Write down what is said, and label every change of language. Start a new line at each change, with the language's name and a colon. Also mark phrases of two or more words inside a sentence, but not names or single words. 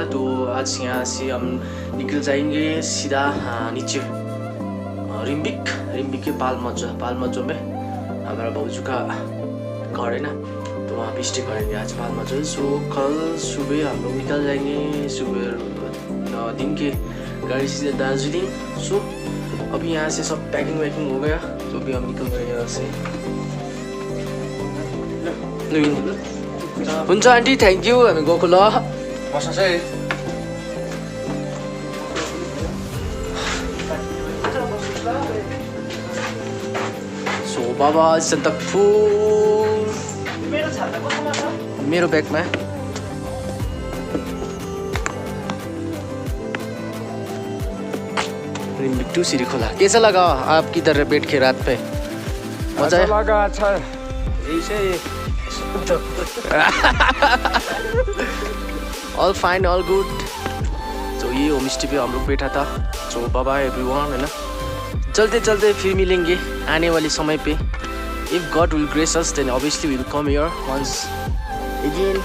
Hindi: तो आज यहाँ से हम निकल जाएंगे सीधा नीचे रिम्बिक के पालमचो में हमारा बाबूजी का घर है ना, तो वहाँ पे स्टे करेंगे आज पालमचो। सो कल सुबह हम लोग निकल जाएंगे, सुबह दिन के गाड़ी सीधे दार्जिलिङ। सो अभी यहाँ से सब पैकिंग वैकिंग हो गया, तो अभी हम निकल गए यहाँ से।
Nepali: हुन्छ आन्टी, थ्याङ्क यू। हामी गएको ल बस्नुहोस् है। सो बाबा सन्दकपुर मेरो ब्यागमा। रिम्बिक टू सिरीखोला।
Hindi: कैसा लगा आप किधर बैठ के रात पे? मजा लगा अच्छा
English: ऐसे all fine all good.
Hindi: तो ये
English: home stay
Hindi: पे हम लोग बैठा था। तो
English: bye bye everyone,
Hindi: है ना। चलते चलते फिर मिलेंगे आने वाले समय पे।
English: if God will grace us then obviously will come here once again.